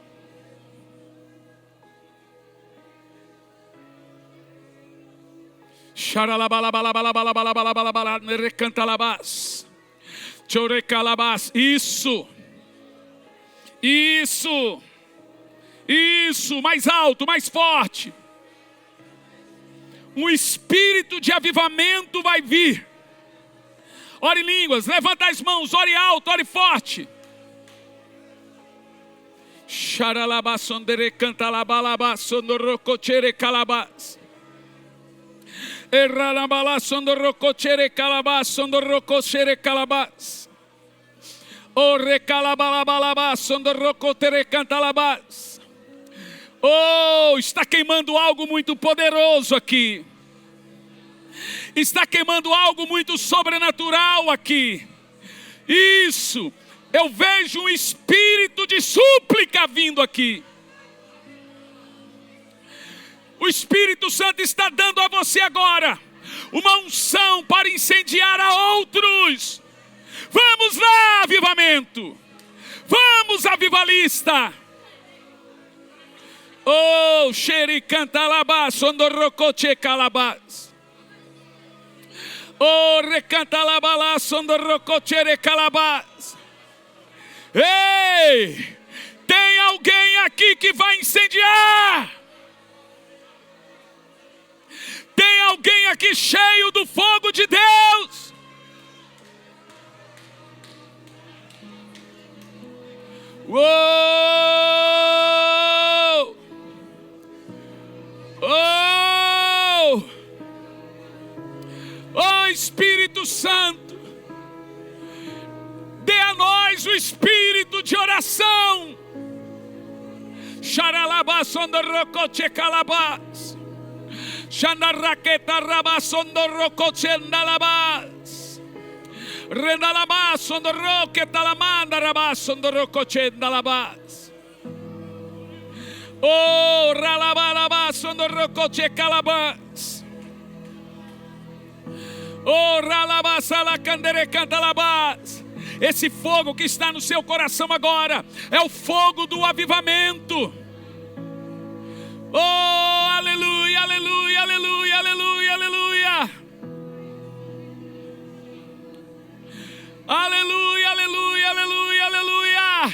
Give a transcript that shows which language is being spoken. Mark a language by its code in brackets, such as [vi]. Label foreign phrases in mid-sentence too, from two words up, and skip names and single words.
[pt] Isso. Isso. Isso. Mais alto, mais forte. Um espírito de avivamento vai vir. Ore em línguas, levanta as mãos, ore alto, ore forte. Xaralabasondere cantalabalabassondorocochere calabas. Erralabalasondorocochere calabassondorocochere calabas. Ore calabalabalabasondorocotere cantalabas. Oh, está queimando algo muito poderoso aqui. Está queimando algo muito sobrenatural aqui. Isso. Eu vejo um espírito de súplica vindo aqui. O Espírito Santo está dando a você agora uma unção para incendiar a outros. Vamos lá, avivamento. Vamos, avivalista. Oh, Oh, xericantalabás, sondorrocoche calabás. Oh, recantalabala, sondorrocoche calabás. Ei, tem alguém aqui que vai incendiar. Tem alguém aqui cheio do fogo de Deus. Uou! Oh! Oh, Espírito Santo, dê a nós o espírito de oração. Xaralabá, sondorrocoche calabás. Xandarraqueta rabá, sondorrocoche andalabás. Rendalabás, sondorroqueta lamanda rabá, sondorrocoche andalabás. Oh, ralabalabás, sondorrocoche calabás. Oh, ralabás, alacandere cantalabás. Esse fogo que está no seu coração agora é o fogo do avivamento. Oh, aleluia, aleluia, aleluia, aleluia, aleluia. Aleluia, aleluia, aleluia, aleluia.